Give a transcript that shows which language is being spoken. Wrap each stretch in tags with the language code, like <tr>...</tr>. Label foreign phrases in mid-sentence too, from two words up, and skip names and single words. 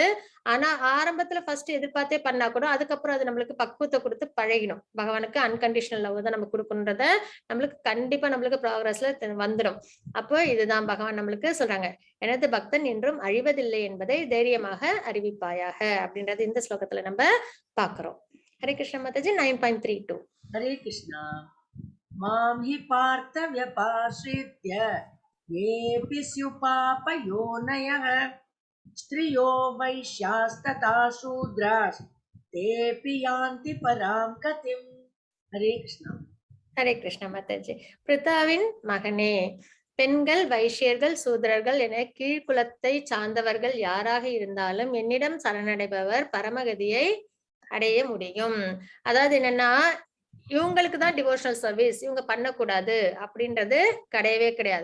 <ta>ஆனா ஆரம்பத்துல ஃபர்ஸ்ட் எதிர்பார்த்தே பண்ணா கூட அதுக்கப்புறம் அது நம்மளுக்கு பக்குவத்தை கொடுத்து பழகிடும். பகவானுக்கு</ta> <en>unconditional love</en> <ta>தான் நம்ம கொடுக்கணுன்றத நம்மளுக்கு கண்டிப்பா நம்மளுக்கு ப்ராக்ரஸ்ல வந்துடும். அப்போ இதுதான் பகவான் நம்மளுக்கு சொல்றாங்க, எனது பக்தன் என்றும் அழிவதில்லை என்பதை தைரியமாக அறிவிப்பாயாக அப்படின்றது இந்த ஸ்லோகத்துல நம்ம பாக்குறோம்.</ta> <hi>हरे कृष्ण माताजी. 9.32. हरे कृष्णा.</hi> <sa>मां हि पार्थ व्यपाश्रित्य येऽपि स्युपापयोनयः स्त्रियो वैश्यास्तथा शूद्रास्तेऽपि यान्ति परां गतिम्.</sa> <hi>हरे कृष्णा. हरे कृष्ण माताजी.</hi> <ta>பிதாவின் மகனே, பெண்கள், வைஷ்யர்கள், சூத்திரர்கள் என கீழ்குலத்தை சார்ந்தவர்கள் யாராக இருந்தாலும் என்னிடம் சரணடைபவர் பரமகதியை அடைய முடியும். அதாவது என்னன்னா இவங்களுக்கு தான்</ta> <en>devotional service</en> <ta>இவங்க பண்ணக்கூடாது அப்படின்றது கிடையவே கிடையாது.</ta>